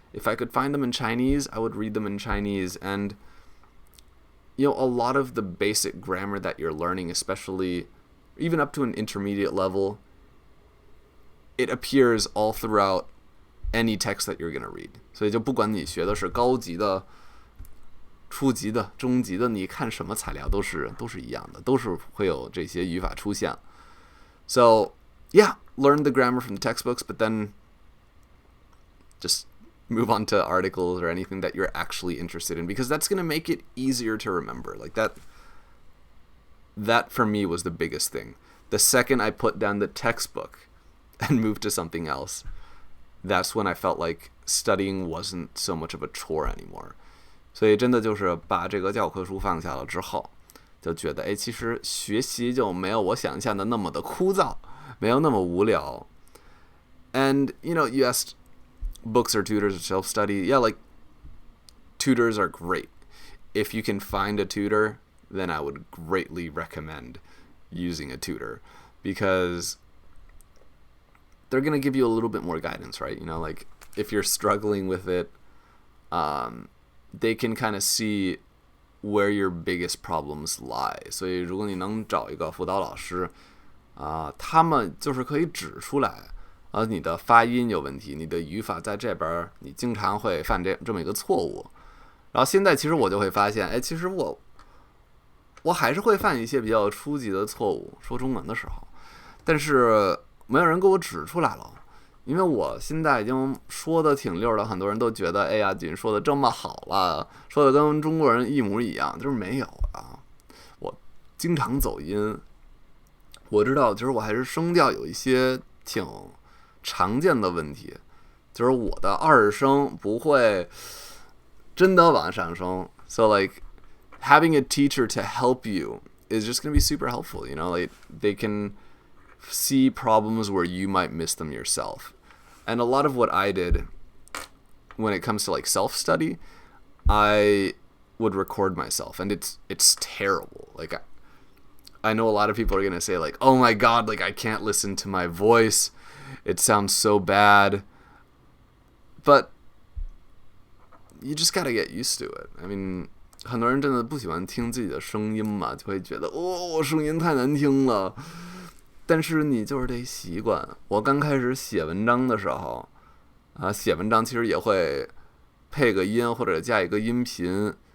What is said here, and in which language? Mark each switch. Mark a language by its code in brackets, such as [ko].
[en] If I could find them in Chinese, I would read them in Chinese. And, a lot of the basic grammar that you're learning, especially even up to an intermediate level, it appears all throughout any text that you're going to read. [zh] 所以就不管你学的是高级的、初级的、中级的，你看什么材料都是一样的，都是会有这些语法出现。 [en] So, yeah, learn the grammar from the textbooks, but then just move on to articles or anything that you're actually interested in, because that's going to make it easier to remember. Like that for me was the biggest thing. The second I put down the textbook and moved to something else, that's when I felt like studying wasn't so much of a chore anymore. [zh] 所以真的就是把这个教科書放下了之后，就觉得其实学习就没有我想象的那么的枯燥，没有那么无聊。 [en] And you asked books or tutors or self-study. Yeah, like tutors are great. If you can find a tutor, then I would greatly recommend using a tutor, because they're going to give you a little bit more guidance, right? Like if you're struggling with it, they can kind of see where your biggest problems lie. [zh] 所以如果你能找一个辅导老师，他们就是可以指出来，你的发音有问题，你的语法在这边你经常会犯这么一个错误。然后现在其实我就会发现，其实我还是会犯一些比较初级的错误，说中文的时候，但是没有人给我指出来了。因为我现在已经说的挺溜的，很多人都觉得，哎呀，锦说的这么好了，说的跟中国人一模一样，就是没有啊。我经常走音，我知道，就是我还是声调有一些挺常见的问题，就是我的二声不会真的往上升。 [en] So like having a teacher to help you is just going to be super helpful. Like they can see problems where you might miss them yourself. And a lot of what I did when it comes to like self-study, I would record myself, and it's terrible. Like I know a lot of people are going to say like, oh my God, like I can't listen to my voice. It sounds so bad. But you just got to get used to it. I mean, [zh] 很多人真的不喜欢听自己的声音嘛，就会觉得我声音太难听了。但是你就是得习惯。我刚开始写文章的时候，写文章其实也会配个音或者加一个音频。